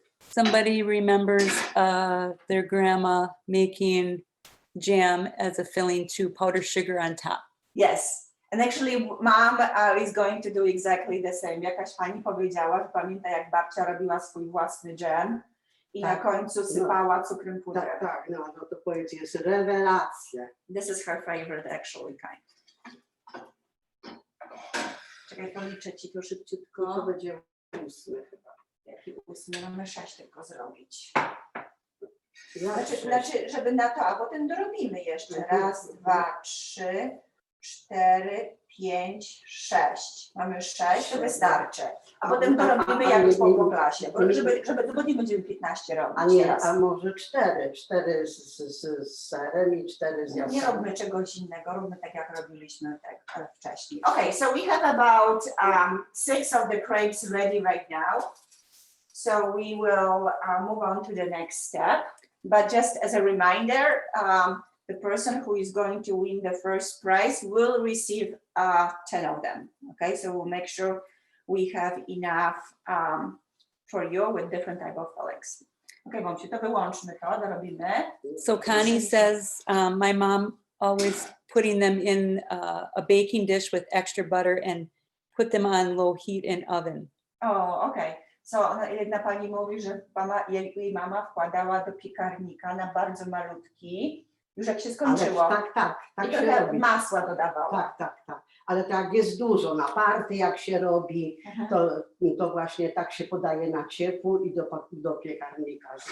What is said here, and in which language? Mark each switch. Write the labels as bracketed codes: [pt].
[en] Somebody remembers their grandma making jam as a filling to powdered sugar on top. Yes, and actually mom is going to do exactly the same. [pl] Jakaś pani powiedziała, że pamięta jak babcia robiła swój własny dżem i na końcu sypała cukrem pudrem. Tak, no to powiedz, jest rewelacja. [en] This is her favorite actually kind. [pl] Czekaj, policzę ci to szybciutko. To będzie 8 chyba. Jaki 8? Mamy 6 tylko zrobić. Znaczy, Znaczy, żeby na to, a potem dorobimy jeszcze. Raz, 2, 3, 4, 5, 6. Mamy 6, to wystarczy. A potem dorobimy jak po klasie, bo nie będziemy 15 robić. A nie, a może 4. 4 z serem i 4 z jabłkiem. Nie róbmy czegoś innego, róbmy tak jak robiliśmy wcześniej. [en] Okay, so we have about 6 of the crepes ready right now. So we will move on to the next step. But just as a reminder, the person who is going to win the first prize will receive 10 of them. Okay, so we'll make sure we have enough for you with different type of fillings. [pl] Okay, Bąbciu, to wyłączmy to, dorobimy. [en] So Connie says, my mom always putting them in a baking dish with extra butter and put them on low heat in oven. [pl] O, okej. So jedna pani mówi, że jej mama wkładała do piekarnika na bardzo malutki, już jak się skończyło. Ale tak I się trochę robi. masła dodawała. Tak. Ale tak jest dużo, na party jak się robi, to właśnie tak się podaje na ciepło i do piekarnika.